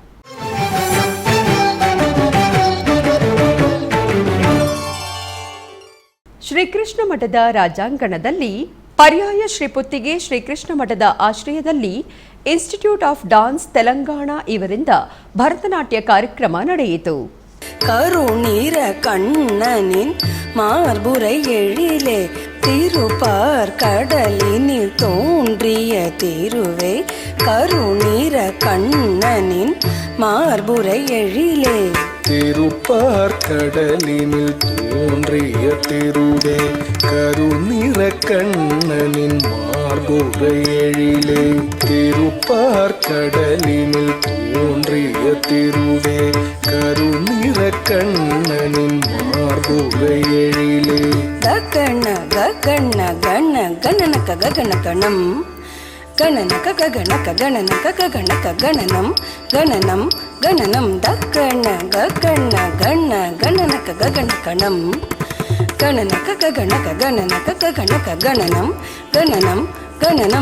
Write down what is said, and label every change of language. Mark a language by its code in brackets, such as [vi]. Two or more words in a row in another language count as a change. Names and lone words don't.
[kn] ಶ್ರೀಕೃಷ್ಣ ಮಠದ ರಾಜಾಂಗಣದಲ್ಲಿ ಪರ್ಯಾಯ ಶ್ರೀಪುತ್ತಿಗೆ ಶ್ರೀಕೃಷ್ಣ ಮಠದ ಆಶ್ರಯದಲ್ಲಿ ಇನ್ಸ್ಟಿಟ್ಯೂಟ್ ಆಫ್ ಡಾನ್ಸ್ ತೆಲಂಗಾಣ ಇವರಿಂದ ಭರತನಾಟ್ಯ ಕಾರ್ಯಕ್ರಮ ನಡೆಯಿತು. [ta] கருநீர கண்ணனின் மார்புரை எழிலே திருப்பார் கடலினில் தோன்றிய திருவே கருநீர கண்ணனின் மார்புரை எழிலே திருப்பார் கடலினில் தோன்றிய திருவே கருநிற கண்ணனின் மார்புரை எழிலே திருப்பார் கடலினில் தோன்றிய திருவே கருநிற கண்ணனின் மார்புரை எழிலே தக்கண ಗಗಣ ಗಣ ಗಣನಕ ಗಗಣಕಣಂ ಗಣನಕ ಗಗಣಕ ಗಣನಕ ಗಗಣಕ ಗಣನಂ ಗಣನಂ ಗಣನಂ ದಗಣ ಗಗಣ ಗಣ ಗಣನಕ ಗಗಣಕಣಂ ಗಣನಕ ಗಗಣಕ ಗಣನಕ ಗಗಣಕ ಗಣನಂ ಗಣನಂ ಗಣನಂ